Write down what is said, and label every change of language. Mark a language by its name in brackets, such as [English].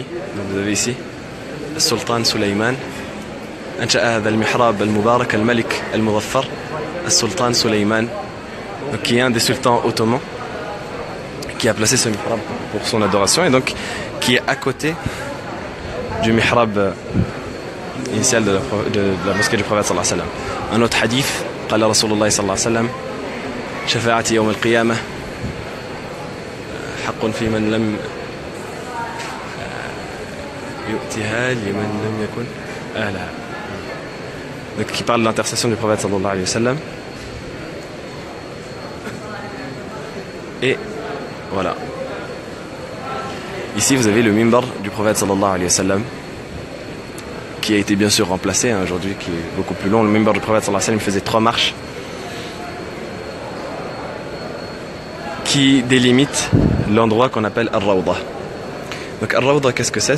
[French] Donc vous avez ici le sultan Sulayman. [Arabic] أنشأ هذا المحراب المبارك الملك المظفر السلطان سليمان, [French] qui est un des sultans ottomans, qui a placé ce mihrab pour son adoration et donc qui est à côté du mihrab initial de la mosquée du prophète sallallahu alayhi wa sallam. Un autre hadith, [Arabic] قال رسول الله صلى الله عليه وسلم شفاعتي يوم القيامة حق في من لم يؤتها لمن لم يكن أهلها. [French] Donc qui parle de l'intercession du prophète sallallahu alayhi wa sallam. Et voilà. Ici vous avez le mimbar du prophète sallallahu alayhi wa sallam, qui a été bien sûr remplacé aujourd'hui, qui est beaucoup plus long. Le mimbar du prophète sallallahu alayhi wa sallam faisait 3 marches qui délimitent l'endroit qu'on appelle Ar-Rawda. Donc Ar-Rawda, qu'est-ce que c'est?